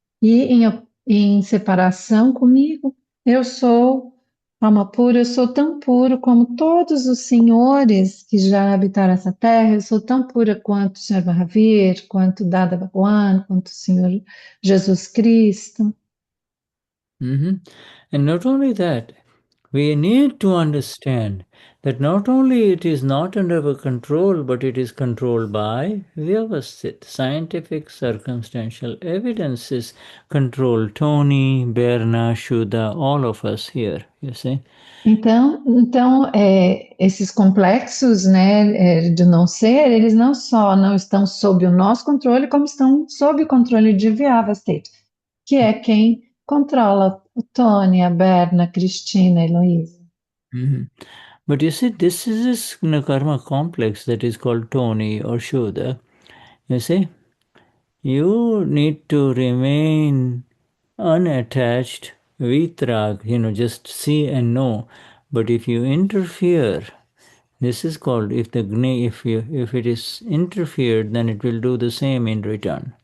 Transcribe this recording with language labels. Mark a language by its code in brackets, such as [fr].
[pt] E em separação comigo, eu sou alma pura, eu sou tão puro como todos os senhores que já habitaram essa terra, eu sou tão pura quanto o Senhor Mahavir, quanto Dada Bhagwan, quanto o Senhor Jesus Cristo. Mhm. [en] And not only that, we need to understand that not only it is not under our control, but it is controlled by Vyavasthit. Scientific circumstantial evidences control Tony, Berna, Shuddha, all of us here, you see. [pt] Então, esses complexos, né, de não ser, eles não só não estão sob o nosso controle, como estão sob o controle de Vyavasthit, que é quem controla o Tony, a Berna, a Cristina, a Heloísa. Mhm. [en] But you see, this is this karma complex that is called Tony or Shuddha. You see, you need to remain unattached, vitrag, just see and know. But if you interfere, this is called if the if it is interfered, then it will do the same in return.